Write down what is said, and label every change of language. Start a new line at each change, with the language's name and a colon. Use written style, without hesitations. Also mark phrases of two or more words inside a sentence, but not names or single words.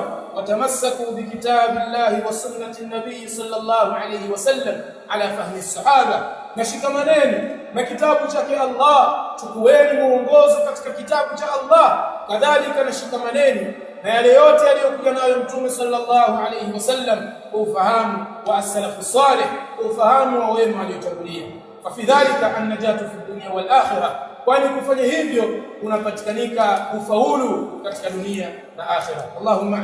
Arabic: تمسكوا بكتاب الله وسنة النبي صلى الله عليه وسلم على فهم الصحابة,
Swahili: nashikamaneni na kitabu chake Allah, chukueni muongozo katika kitabu cha Allah, kadhalika nashikamaneni na yale yote aliyokuja nayo Mtume
Arabic: صلى الله عليه وسلم,
Swahili: ufahamu wa
Arabic: السلف الصالح,
Swahili: ufahamu wa wema waliotangulia.
Arabic: ففي ذلك النجاة في الدنيا والآخرة,
Swahili: kwani kufanya hivyo unapatikanika ufaulu katika dunia na akhirah. Allahumma